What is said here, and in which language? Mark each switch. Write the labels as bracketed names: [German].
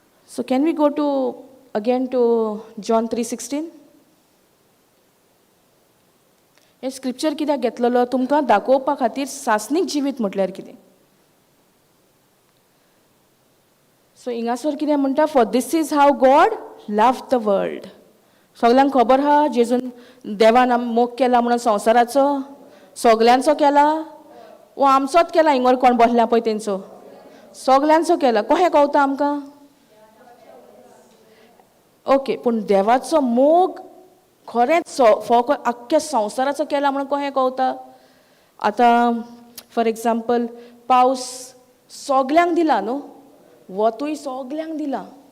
[English] So can we go to again to John 3:16? [Konkani] हे स्क्रिप्चर कित्याक घेतलेलो? तुमकां दाखोवपा खातीर सासणीक जिवीत म्हटल्यार कितें. सो हिंगासर कितें म्हणटा? [English] For this is how God love the world. [Konkani] सगल्यांक खबर आहा जेजून देवान मोग केला म्हणून संवसाराचो? सगल्यांचो केला वो आमचोच केला? हिंगर कोण बसल्या पळय तेंचो सगल्यांचो केला. कशें कळटा आमकां? ओके, पूण देवाचो मोग खरेंच आख्ख्या संवसाराचो केला म्हणून कशें कळटा? आतां [English] for example [Konkani] पावस सगल्यांक दिला न्हू, वतूय सगल्यांक दिला.